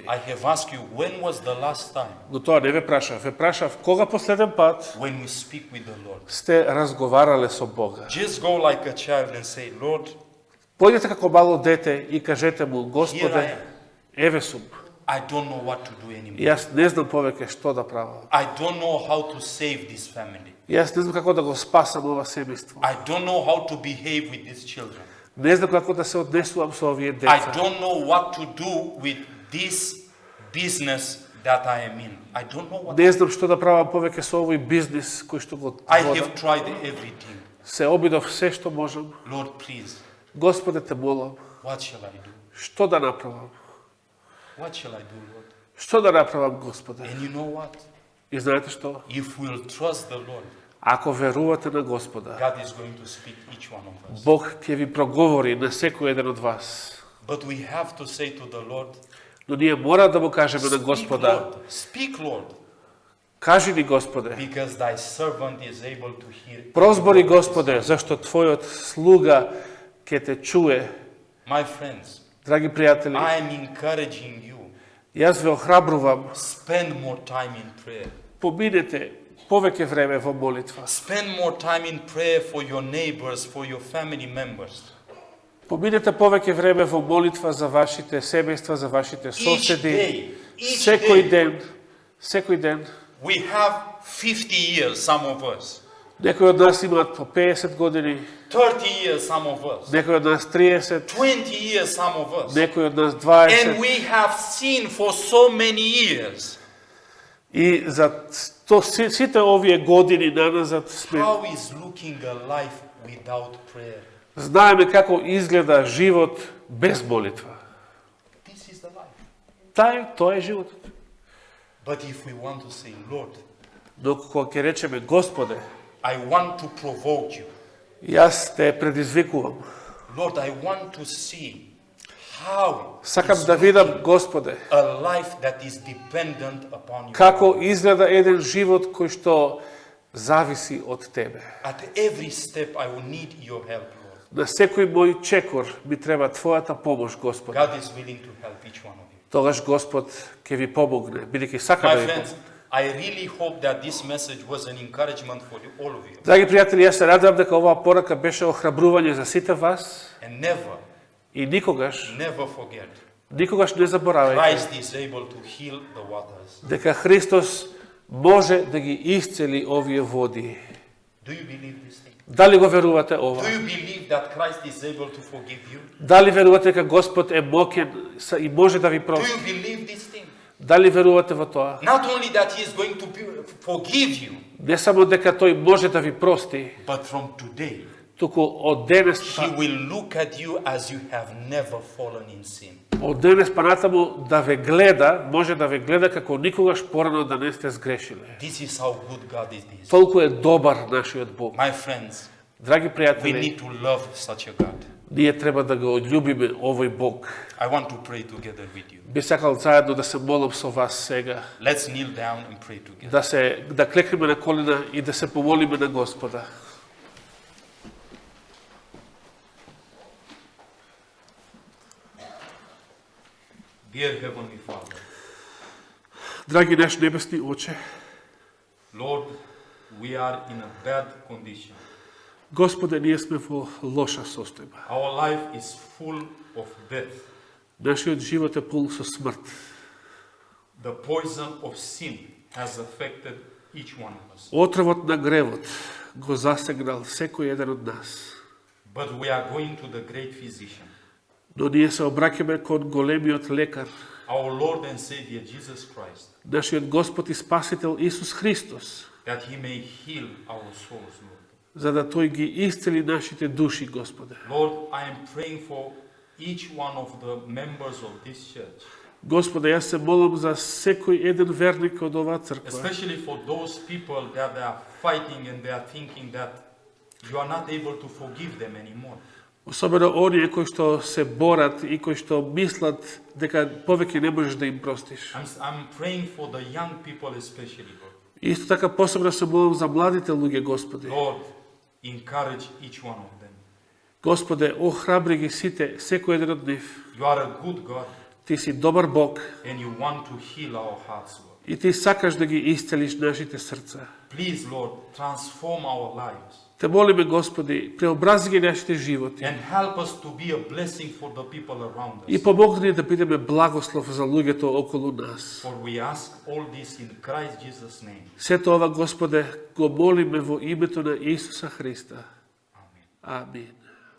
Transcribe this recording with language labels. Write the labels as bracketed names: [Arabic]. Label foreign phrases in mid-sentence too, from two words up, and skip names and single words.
[English] I have asked you when was the last time [Macedonian] Но тоа не ве прашав. Ве прашав кога последен пат [English] when you speak with the Lord. [Macedonian] сте разговарале со Бога. [English] Just go like a child and say, Lord, [Macedonian] Појдете како мало дете и кажете му, [English] Here I [Macedonian] Господе, еве сум. [English] I don't know what to do anymore. [Macedonian] Јас не знам повеќе што да правам. [English] I don't know how to save this family. [Macedonian] Јас не знам како да го спасам ова семејство. [English] I don't know how to behave with these children. [Macedonian] Не знам како да се однесувам со овие [English] I [Macedonian] деца. [English] don't know what to do with this business that I am in. I don't know what. [Macedonian] Не знам што да правам повеќе со овој бизнис кој што го [English] I [Macedonian] водам. [English] have tried everything. [Macedonian] Се обидов се што можам. [English] Lord, please, [Macedonian] Господе, те молам, [English] what shall I do? [Macedonian] што да направам? [English] What shall I do, Lord? [Macedonian] Што да направам, Господе? [English] And you know what? [Macedonian] И знаете што? [English] If we'll trust the Lord, [Macedonian] Ако верувате на Господа, [English] God is going to speak each one of us. [Macedonian] Бог ќе ви проговори на секој еден од вас. [English] But we have to say to the Lord, [Macedonian] Но ние мора да му кажеме на [English] Speak, [Macedonian] Господа, [English] Lord. Speak, Lord, [Macedonian] кажи ни, Господе, [English] because thy servant is able to hear. [Macedonian] прозбори, Господе, зашто твојот слуга ќе те чуе. [English] My friends, [Macedonian] Драги пријатели, [English] I am encouraging you. [Macedonian] јас ве охрабрувам, [English] Spend more time in prayer. [Macedonian] поминете повеќе време во молитва. [English] Spend more time in prayer for your neighbors, for your family members. [Macedonian] Поминете повеќе време во молитва за вашите семејства, за вашите соседи. [English] each [Macedonian] Секој [English] day. [Macedonian] ден. [English] We have 50 years, some of us. [Macedonian] Некои од нас имаат по 50 години, [English] 30 years, some of us. [Macedonian] некои од нас 30, [English] 20 years, some of us. [Macedonian] некои од нас [English] And [Macedonian] 20. [English] we have seen for so many years [Macedonian] И за сите овие години наназад сме [English] how is looking a life without prayer. [Macedonian] знаеме како изгледа живот без молитва. [English] This is the life. [Macedonian] Тоа е животот. [English] But if we want to say, Lord, [Macedonian] Но кога ќе речеме Господе, [English] I want to provoke you. [Macedonian] јас те предизвикувам. [English] Lord, I want to see how [Macedonian] Сакам да видам, Господе, [English] a life that is dependent upon you. [Macedonian] како изгледа еден живот кој што зависи од Тебе. [English] At every step, I will need your help, Lord. [Macedonian] На секој мој чекор ми треба Твојата помош, Господе. [English] God is willing to help each one of you. [Macedonian] тогаш Господ ќе ви помогне, бидејќи сака [English] My [Macedonian] да ви [English] friends, [Macedonian] помогне. [English] I really hope that this message was an encouragement for you, all of you. [Macedonian] Драги пријатели, јас се радувам дека оваа порака беше охрабрување за сите вас [English] And never, [Macedonian] и никогаш [English] never forget, [Macedonian] не заборавајте [English] Christ is able to heal the waters. [Macedonian] дека Христос може да ги исцели овие води. [English] Do you believe this thing? [Macedonian] Дали го верувате ова? [English] Do you believe that Christ is able to forgive you? [Macedonian] Дали верувате дека Господ е моќен и може да ви [English] Do [Macedonian] прости? [English] you believe this thing? [Macedonian] Дали верувате во тоа? [English] Not only that He is going to forgive you, [Macedonian] Не само дека тој може да ви прости, [English] but from today, [Macedonian] туку од денес [English] He will look at you as you have never fallen in sin. [Macedonian] од денес па натаму да ве гледа, може да ве гледа како никогаш порано да не сте сгрешиле. [English] This is how good God is. [Macedonian] Толку е добар нашиот Бог. [English] My friends, [Macedonian] Драги [English] we [Macedonian] пријатели, [English] need to love such a God. [Macedonian] ние треба да го љубиме овој Бог. [English] I want to pray together with you. [Macedonian] Би сакал заедно да се молам со вас сега, [English] Let's kneel down and pray together. [Macedonian] да клекнеме на колена и да се помолиме на Господа. [English] Dear Heavenly Father, [Macedonian] Драги наш небесни Оче, [English] Lord, we are in a bad condition. [Macedonian] Господе, ние сме во лоша состојба. [English] Our life is full of death. [Macedonian] Нашиот живот е пун со смрт. [English] The poison of sin has affected each one of us. [Macedonian] Отровот на гревот го засегнал секој еден од нас. [English] But we are going to the great physician, [Macedonian] Но ние се обраќаме кон големиот лекар, [English] our Lord and Savior Jesus Christ, [Macedonian] нашиот Господ и Спасител Исус Христос, [English] that He may heal our souls, Lord. [Macedonian] за да тој ги исцели нашите души, Господе. [English] Lord, I am praying for each one of the members of this church, [Macedonian] Господе, јас се молам за секој еден верник од оваа црква, [English] especially for those people that they are fighting and they are thinking that you are not able to forgive them anymore. [Macedonian] особено оние кои што се борат и кои што мислат дека повеќе не можеш да им простиш. [English] I'm praying for the young people especially, Lord. [Macedonian] Исто така посебно се молам за младите луѓе, Господи. [English] Lord, encourage each one of them. [Macedonian] Господе, охрабри ги сите, секој еден од нив. [English] You are a good God [Macedonian] Ти си добар Бог [English] and you want to heal our hearts, Lord. [Macedonian] и ти сакаш да ги исцелиш нашите срца. [English] Please, Lord, transform our lives [Macedonian] Те молиме, Господи, преобрази ги нашите животи [English] and help us to be a blessing for the people around [Macedonian] и [English] us. [Macedonian] помогни да бидеме благослов за луѓето околу нас. [English] For we ask all this in Christ Jesus' name. [Macedonian] Сето ова, Господе, го молиме во името на Исуса Христа. [English] Amen. [Macedonian] Амин.